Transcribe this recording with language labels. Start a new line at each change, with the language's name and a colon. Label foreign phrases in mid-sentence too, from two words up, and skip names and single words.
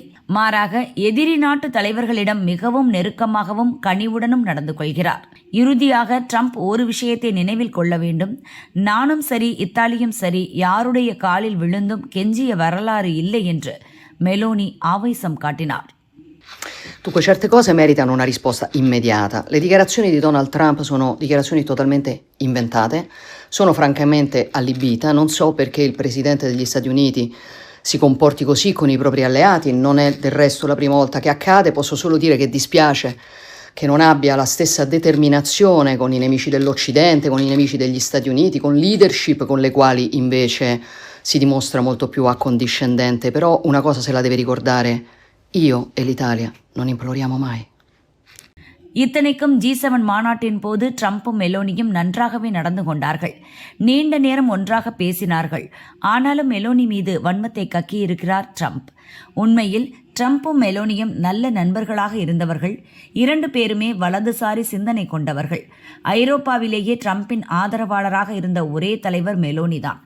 Tamil: மாறாக எதிரி நாட்டு தலைவர்களிடம் மிகவும் நெருக்கமாகவும் கனிவுடனும் நடந்து கொள்கிறார். இறுதியாக ட்ரம்ப் ஒரு விஷயத்தை நினைவில் கொள்ள வேண்டும். நானும் சரி, இத்தாலியும் சரி, யாருடைய காலில் விழுந்தும் கெஞ்சிய வரலாறு இல்லை என்று மெலோனி ஆவேசம் காட்டினார்.
Italian: Dunque, certe cose meritano una risposta immediata. Le dichiarazioni di Donald Trump sono dichiarazioni totalmente inventate, sono francamente allibita, non so perché il Presidente degli Stati Uniti si comporti così con i propri alleati, non è del resto la prima volta che accade, posso solo dire che dispiace che non abbia la stessa determinazione con i nemici dell'Occidente, con i nemici degli Stati Uniti, con leadership con le quali invece si dimostra molto più accondiscendente, però una cosa se la deve ricordare: io e l'Italia non imploriamo mai.
Tamil: இத்தனைக்கும் G7 மாநாட்டின் போது ட்ரம்பும் மெலோனியும் நன்றாகவே நடந்து கொண்டார்கள். நீண்ட நேரம் ஒன்றாக பேசினார்கள். ஆனாலும் மெலோனி மீது வன்மத்தை கக்கியிருக்கிறார் ட்ரம்ப். உண்மையில் ட்ரம்பும் மெலோனியும் நல்ல நண்பர்களாக இருந்தவர்கள். இரண்டு பேருமே வலதுசாரி சிந்தனை கொண்டவர்கள். ஐரோப்பாவிலேயே ட்ரம்பின் ஆதரவாளராக இருந்த ஒரே தலைவர் மெலோனிதான்.